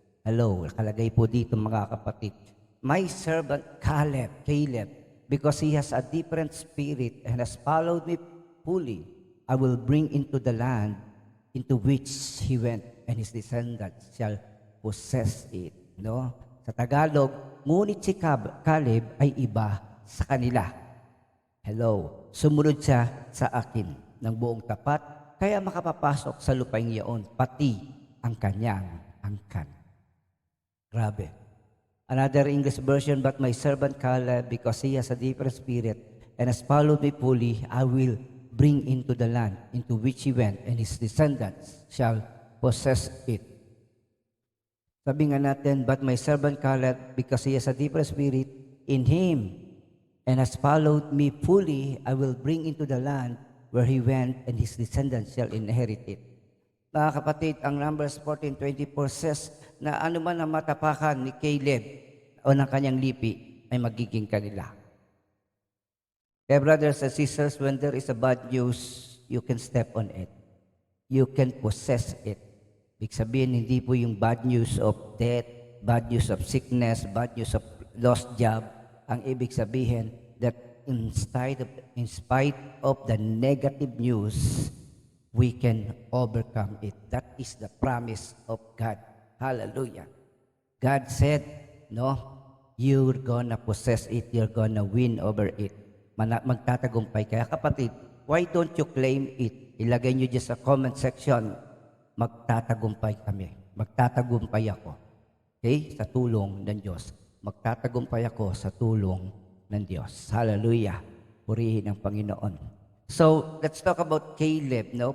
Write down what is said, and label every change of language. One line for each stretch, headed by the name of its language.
Filipino: Hello, nakalagay po dito mga kapatid.
English: My servant Caleb, because he has a different spirit and has followed me fully, I will bring into the land into which he went, and his descendants shall possess it. No?
Filipino: Sa Tagalog, ngunit si Caleb ay iba sa kanila. Hello, sumunod siya sa akin ng buong tapat, kaya makapapasok sa lupaing iyon, pati ang kanyang angkan. Grabe.
English: Another English version, but my servant Caleb, because he has a different spirit and has followed me fully, I will bring into the land into which he went, and his descendants shall possess it.
Filipino: Sabi nga natin,
English: but my servant Caleb, because he has a different spirit in him and has followed me fully, I will bring into the land where he went, and his descendants shall inherit it.
Filipino: Mga kapatid, ang Numbers 14:24 says na ano man ang matapakan ni Caleb o ng kanyang lipi ay magiging kanila.
English: Kaya brothers and sisters, when there is a bad news, you can step on it. You can possess it.
Filipino: Ibig sabihin, hindi po yung
English: bad news of death, bad news of sickness, bad news of lost job.
Filipino: Ang ibig sabihin
English: that in spite of the negative news, we can overcome it. That is the promise of God. Hallelujah. God said, no, you're gonna possess it, you're gonna win over it.
Filipino: Magtatagumpay. Kaya kapatid,
English: why don't you claim it?
Filipino: Ilagay nyo dyan sa comment section, magtatagumpay kami. Magtatagumpay ako. Okay? Sa tulong ng Diyos. Magtatagumpay ako sa tulong ng Diyos. Hallelujah. Purihin ang Panginoon.
English: So, let's talk about Caleb, no?